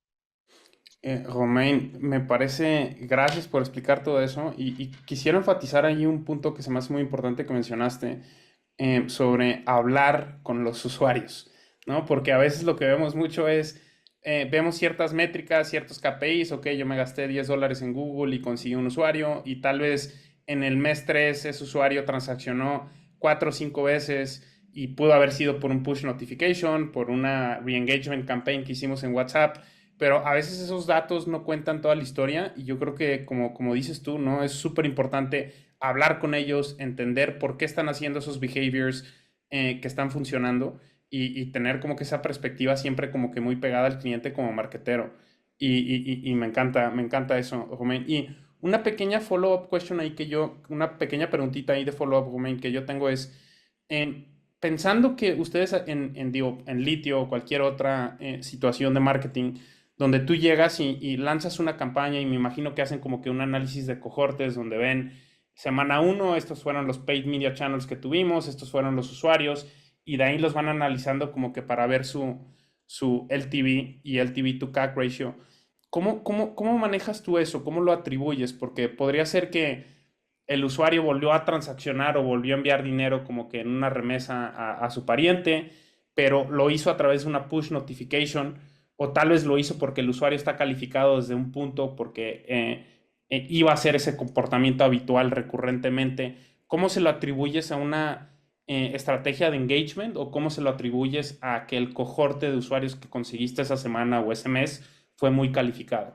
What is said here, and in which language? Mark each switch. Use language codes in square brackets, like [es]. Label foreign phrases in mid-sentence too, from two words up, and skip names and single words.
[es] Romain, me parece, gracias por explicar todo eso y quisiera enfatizar ahí un punto que se me hace muy importante que mencionaste sobre hablar con los usuarios, ¿no? Porque a veces lo que vemos mucho es, vemos ciertas métricas, ciertos KPIs, ok, yo me gasté $10 en Google y conseguí un usuario y tal vez en el mes 3 ese usuario transaccionó 4 o 5 veces y pudo haber sido por un [en] push notification, [es] por una [en] re-engagement campaign [es] que hicimos en WhatsApp, pero a veces esos datos no cuentan toda la historia y yo creo que como dices tú, ¿no? Es súper importante hablar con ellos, entender por qué están haciendo esos behaviors que están funcionando y tener como que esa perspectiva siempre como que muy pegada al cliente como marketero. Y me encanta eso, Romain. Y una pequeña [en] follow-up question [es] ahí una pequeña preguntita ahí de follow-up, Romain, que yo tengo es, pensando que ustedes digo, en litio o cualquier otra situación de marketing, donde tú llegas y lanzas una campaña y me imagino que hacen como que un análisis de cohortes donde ven semana uno, estos fueron los [en] paid media channels [es] que tuvimos, estos fueron los usuarios y de ahí los van analizando como que para ver su LTV y [en] LTV to CAC ratio. [es] ¿Cómo manejas tú eso? ¿Cómo lo atribuyes? Porque podría ser que el usuario volvió a transaccionar o volvió a enviar dinero como que en una remesa a su pariente, pero lo hizo a través de una [en] push notification [es] o tal vez lo hizo porque el usuario está calificado desde un punto porque iba a hacer ese comportamiento habitual recurrentemente. ¿cómo se lo atribuyes a una estrategia de engagement o cómo se lo atribuyes a que el cohorte de usuarios que conseguiste esa semana o ese mes fue muy calificado?